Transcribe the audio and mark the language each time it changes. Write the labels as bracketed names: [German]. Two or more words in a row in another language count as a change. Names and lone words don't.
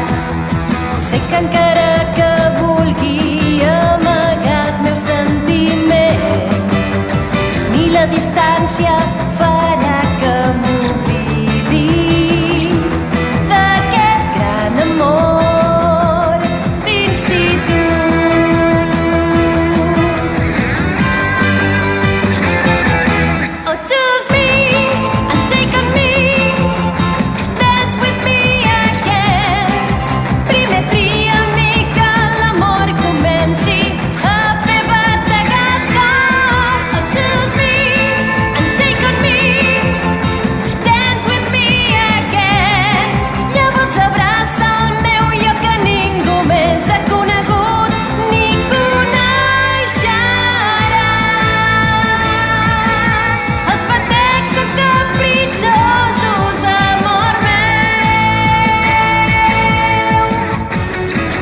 [Catalan] Sé que encara que vulgui amagar els meus sentiments, ni la distància farà que m'oblidi d'aquest gran amor d'institut. [English] Oh, choose me and take on me, dance with me again. [Catalan] Primer tria-mi que l'amor comenci a fer bategar els cors. [English] Oh, choose me and take on me, dance with me again. [Catalan] Llavors abraça el meu jo que ningú més ha conegut ni coneixerà. Els batecs són capritxosos, amor meu.